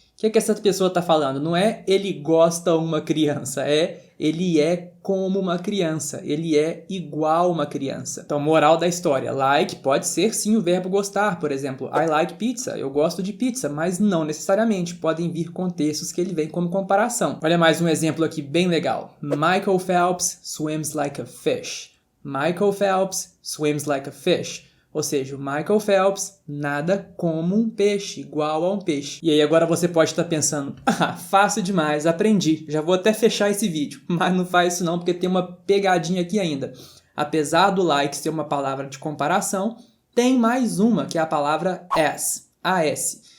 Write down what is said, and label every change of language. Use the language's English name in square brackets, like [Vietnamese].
[Portuguese] O que é que essa pessoa está falando? Não é ele gosta uma criança, é ele é como uma criança, ele é igual uma criança. Então, moral da história, like pode ser sim o verbo gostar, por exemplo, [English] I like pizza, [Portuguese] eu gosto de pizza, mas não necessariamente, podem vir contextos que ele vem como comparação. Olha mais um exemplo aqui bem legal. [English] Michael Phelps swims like a fish. Michael Phelps swims like a fish. [Portuguese] Ou seja, o Michael Phelps nada como um peixe, igual a um peixe. E aí agora você pode estar pensando, fácil demais, aprendi, já vou até fechar esse vídeo. Mas não faz isso não, porque tem uma pegadinha aqui ainda. Apesar do like ser uma palavra de comparação, tem mais uma, que é a palavra as, as.